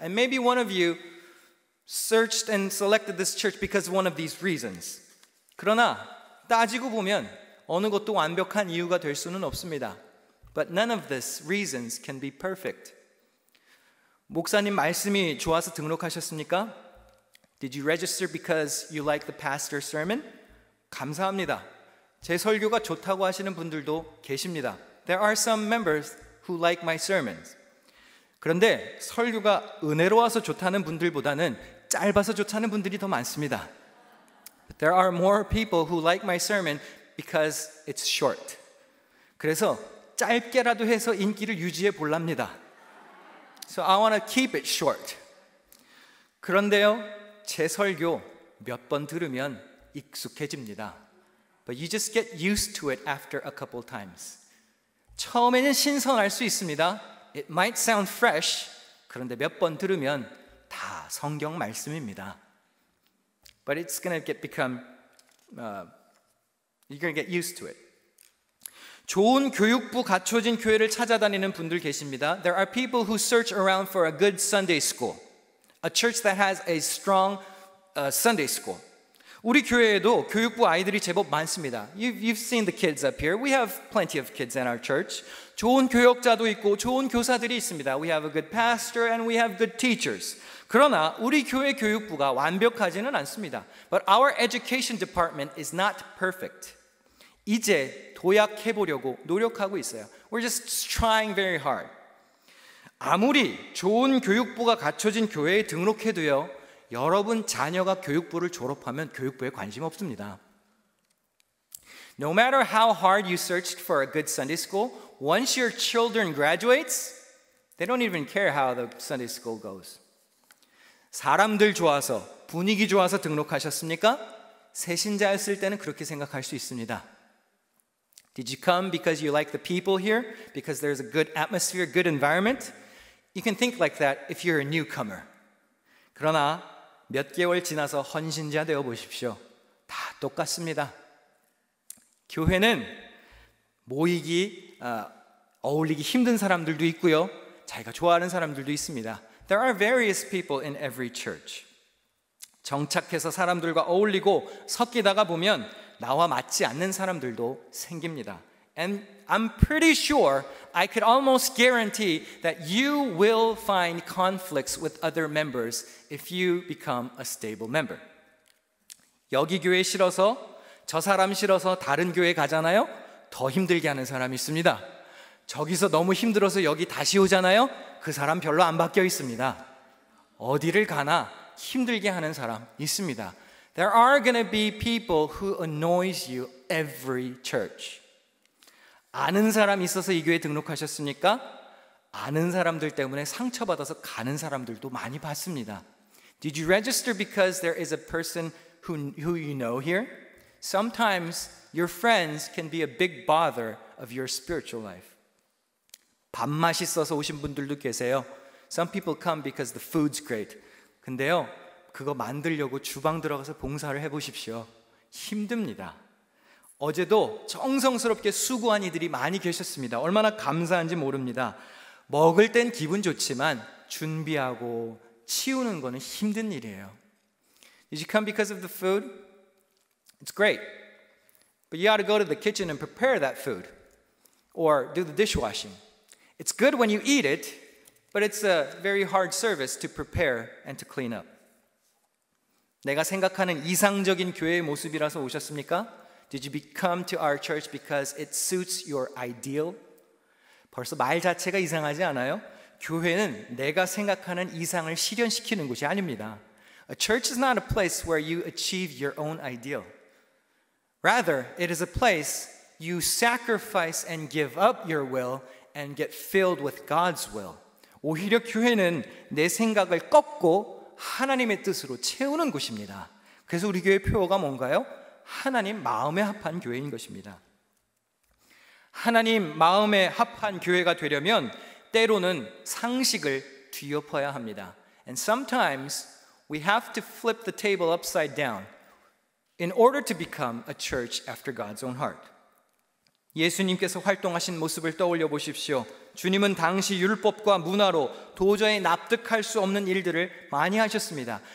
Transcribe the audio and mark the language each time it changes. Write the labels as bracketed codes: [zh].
[en] And maybe one of you searched and selected this church because of one of these reasons. [ko] 그러나 따지고 보면 어느 것도 완벽한 이유가 될 수는 없습니다. [en] But none of these reasons can be perfect. [ko] 목사님 말씀이 좋아서 등록하셨습니까? [en] Did you register because you like the pastor's sermon? [ko] 감사합니다. 제 설교가 좋다고 하시는 분들도 계십니다. [en] There are some members who like my sermons. [ko] 그런데 설교가 은혜로워서 좋다는 분들보다는 짧아서 좋다는 분들이 더 많습니다. [en] But there are more people who like my sermon because it's short. [ko] 그래서 짧게라도 해서 인기를 유지해 볼랍니다. [en] So I want to keep it short. [ko] 그런데요, 제 설교 몇 번 들으면 익숙해집니다. [en] But you just get used to it after a couple times. [ko] 처음에는 신선할 수 있습니다. [en] It might sound fresh. [ko] 그런데 몇 번 들으면 다 성경 말씀입니다. [en] But it's going to become, you're going to get used to it. [ko] 좋은 교육부 갖춰진 교회를 찾아다니는 분들 계십니다. [en] There are people who search around for a good Sunday school. A church that has a strong Sunday school. [ko] 우리 교회에도 교육부 아이들이 제법 많습니다. [en] You've seen the kids up here. We have plenty of kids in our church. [ko] 좋은 교역자도 있고 좋은 교사들이 있습니다. [en] We have a good pastor and we have good teachers. [ko] 그러나 우리 교회 교육부가 완벽하지는 않습니다. [en] But our education department is not perfect. [ko] 이제 도약해보려고 노력하고 있어요. [en] We're just trying very hard. [ko] 아무리 좋은 교육부가 갖춰진 교회에 등록해도요, 여러분 자녀가 교육부를 졸업하면 교육부에 관심 없습니다. [en] No matter how hard you searched for a good Sunday school, once your children graduates, they don't even care how the Sunday school goes. [ko] 사람들 좋아서, 분위기 좋아서 등록하셨습니까? 새신자였을 때는 그렇게 생각할 수 있습니다. [en] Did you come because you like the people here? Because there's a good atmosphere, good environment? You can think like that if you're a newcomer. [ko] 그러나 몇 개월 지나서 헌신자 되어 보십시오. 다 똑같습니다. 교회는 모이기, 어울리기 힘든 사람들도 있고요. 자기가 좋아하는 사람들도 있습니다. [en] There are various people in every church. [ko] 정착해서 사람들과 어울리고 섞이다가 보면 나와 맞지 않는 사람들도 생깁니다. [en] And I'm pretty sure, I could almost guarantee that you will find conflicts with other members if you become a stable member. [ko] 여기 교회 싫어서, 저 사람 싫어서 다른 교회 가잖아요? 더 힘들게 하는 사람이 있습니다. 저기서 너무 힘들어서 여기 다시 오잖아요? 그 사람 별로 안 바뀌어 있습니다. 어디를 가나 힘들게 하는 사람 있습니다. [en] There are going to be people who annoys you every church. [ko] 아는 사람 있어서 이 교회에 등록하셨습니까? 아는 사람들 때문에 상처받아서 가는 사람들도 많이 봤습니다. [en] Did you register because there is a person who you know here? Sometimes your friends can be a big bother of your spiritual life. [ko] 밥 맛있어서 오신 분들도 계세요. [en] Some people come because the food's great. [ko] 근데요, 그거 만들려고 주방 들어가서 봉사를 해보십시오. 힘듭니다. 어제도 정성스럽게 수고한 이들이 많이 계셨습니다. 얼마나 감사한지 모릅니다. 먹을 땐 기분 좋지만 준비하고 치우는 거는 힘든 일이에요. [en] Did you come because of the food? It's great. But you ought to go to the kitchen and prepare that food. Or do the dishwashing. It's good when you eat it, but it's a very hard service to prepare and to clean up. [ko] 내가 생각하는 이상적인 교회의 모습이라서 오셨습니까? [en] Did you come to our church because it suits your ideal? [ko] 벌써 말 자체가 이상하지 않아요? 교회는 내가 생각하는 이상을 실현시키는 곳이 아닙니다. [en] A church is not a place where you achieve your own ideal. Rather, it is a place you sacrifice and give up your will and get filled with God's will. [ko] 오히려 교회는 내 생각을 꺾고 하나님의 뜻으로 채우는 곳입니다. 그래서 우리 교회 표어가 뭔가요? 하나님 마음에 합한 교회인 것입니다. 하나님 마음에 합한 교회가 되려면 때로는 상식을 뒤엎어야 합니다. [en] And sometimes we have to flip the table upside down in order to become a church after God's own heart. [ko] 예수님께서 활동하신 모습을 떠올려 보십시오. 주님은 당시 율법과 문화로 도저히 납득할 수 없는 일들을 많이 하셨습니다.